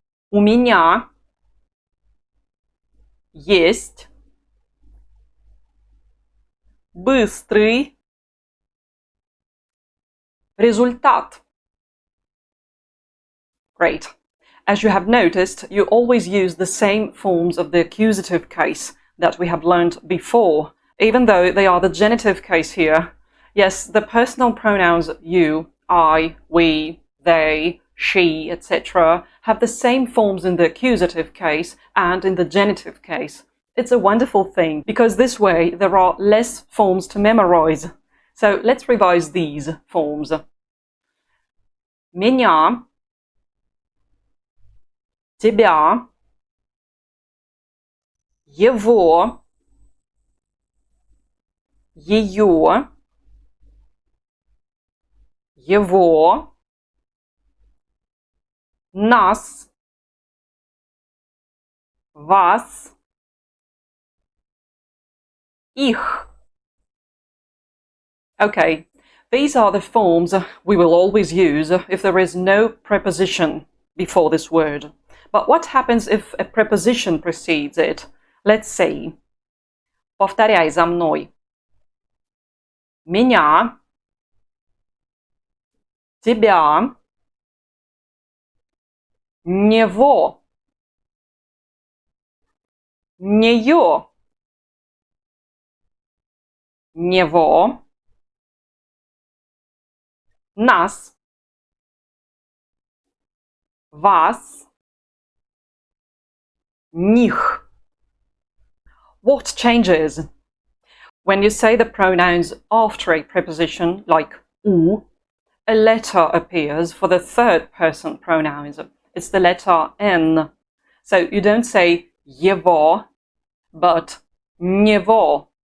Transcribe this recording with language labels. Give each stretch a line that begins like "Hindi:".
Russian: У меня есть быстрый результат.
English: Great. As you have noticed, you always use the same forms of the accusative case that we have learned before, even though they are the genitive case here. Yes, the personal pronouns you, I, we, they, she, etc. have the same forms in the accusative case and in the genitive case. It's a wonderful thing, because this way there are less forms to memorize. So let's revise these forms.
Russian: Меня, тебя, его, ее, его, нас, вас, их.
English: Okay, these are the forms we will always use if there is no preposition before this word. But what happens if a preposition precedes it? Let's see.
Russian: Повторяй за мной. Меня, тебя, него, нее, него, нас, вас, них.
English: What changes? When you say the pronouns after a preposition, like u, a letter appears for the third person pronouns. It's the letter N. So you don't say его, but него.